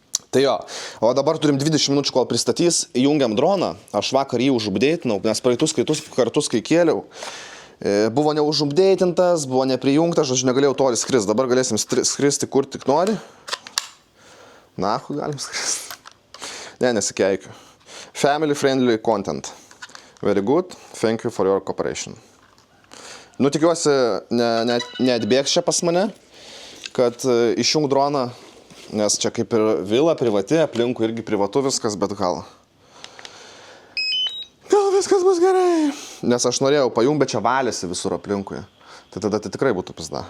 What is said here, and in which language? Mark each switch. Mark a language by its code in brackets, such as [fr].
[lt] Tai jo, o dabar turim 20 minučių, kol pristatys, įjungiam droną, aš vakar jį užupdėtinau, nes praeitus kartus, kai kėliau, buvo neužupdėtintas, buvo neprijungtas, aš negalėjau toli skristi, dabar galėsim skristi kur tik nori. Nahu galim skristi. Ne, nesikeikiu. [en] Family friendly content. Very good, thank you for your cooperation. [lt] Nu, tikiuosi, neatbėgs čia pas mane, kad išjung droną. Nes čia kaip ir vila privati, aplinkui irgi privatu viskas, bet gal viskas bus gerai. Nes aš norėjau pajungti, bet čia valėsi visur aplinkui. Tai tada tai tikrai būtų pizda.